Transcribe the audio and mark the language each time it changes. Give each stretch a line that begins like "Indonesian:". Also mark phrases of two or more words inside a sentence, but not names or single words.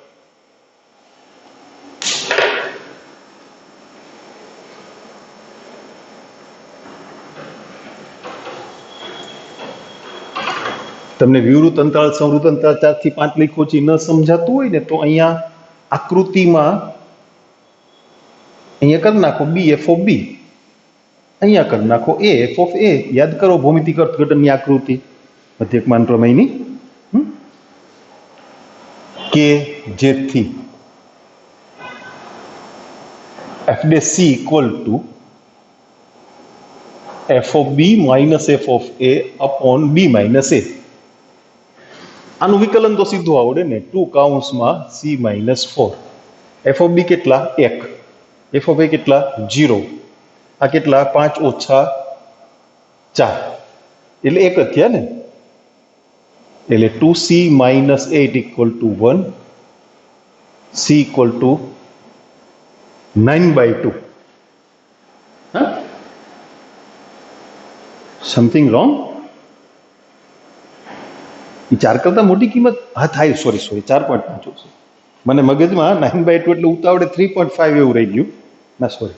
Gujarati: તમને વિવૃત અંતરાલ સંવૃત અંતરાલ 4 થી 5 લખ્યો છે ન સમજાતું હોય ને તો અહીંયા આકૃતિમાં અહીંયા કરી નાખો
English: b f of b,
Gujarati: અહીંયા કરી નાખો
English: a f of a.
Gujarati: યાદ કરો ભૌમિતિક અર્થઘટનની આકૃતિ મધ્યકમાન પ્રમેયની કે જેથી
English: f' c equal to f of b minus f of a upon b minus a.
Gujarati: આનું વિકલન તો સીધું આવડે ને 2 કૌંસમાં
English: c minus 4. f of b
Gujarati: કેટલા 1,
English: f of a
Gujarati: કેટલા 0, આ કેટલા 5 ઓછા 4 એટલે 1 જ થયા ને.
English: એટલે 2c minus 8 equal to 1, c equal to 9/2. હા, something wrong.
Gujarati: એ 4 કરતા મોટી કિંમત હા થાય. સોરી 4.5 છે મને મગજમાં. 9/2 એટલે ઉતાવળે 3.5 એવું રહી ગયું ના, સોરી.